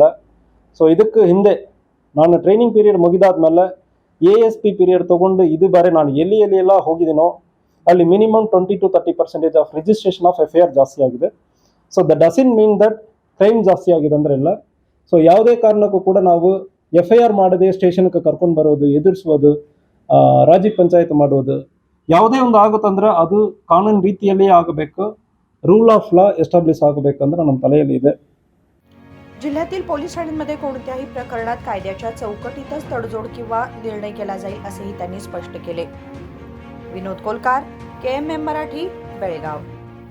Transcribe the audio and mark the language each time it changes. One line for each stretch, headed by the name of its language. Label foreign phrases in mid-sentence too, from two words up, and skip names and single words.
Kannada: ಸೊ ಇದಕ್ಕೆ ಹಿಂದೆ ನಾನು
English: training period
Kannada: ಮುಗಿದಾದ್ಮೇಲೆ
English: ASP period
Kannada: ತೊಗೊಂಡು ಇದು ಬಾರಿ ನಾನು ಎಲ್ಲೆಲ್ಲ ಹೋಗಿದ್ದೀನೋ ಅಲ್ಲಿ
English: minimum 20 to 30% of registration of FIR
Kannada: ಜಾಸ್ತಿ ಆಗಿದೆ।
English: so that doesn't mean that crime
Kannada: ಜಾಸ್ತಿ ಆಗಿದೆ ಅಂದ್ರೆ ಇಲ್ಲ। ಸೊ ಯಾವುದೇ ಕಾರಣಕ್ಕೂ ಕೂಡ ನಾವು FIR ಮಾಡದೆ ಸ್ಟೇಷನ್ಗೆ ಕರ್ಕೊಂಡು ಬರೋದು, ಎದುರಿಸೋದು, ರಾಜ್ಯ ಪಂಚಾಯತ್ ಮಾಡೋದು ಯಾವುದೇ ಒಂದು ಆಗುತ್ತಂದ್ರೆ ಅದು ಕಾನೂನು ರೀತಿಯಲ್ಲಿ ಆಗಬೇಕು,
English: rule of law establish
Kannada: ಆಗಬೇಕಂದ್ರೆ ನಮ್ಮ ತಲೆಯಲ್ಲಿ ಇದೆ।
Marathi: जिल्ह्यातील पोलीस ठाण्यांमध्ये कोणत्याही प्रकरणात कायद्याच्या चौकटीतच तडजोड किंवा निर्णय केला जाईल असेही त्यांनी स्पष्ट केले। विनोद कोलकार, KMM मराठी, बेळगाव।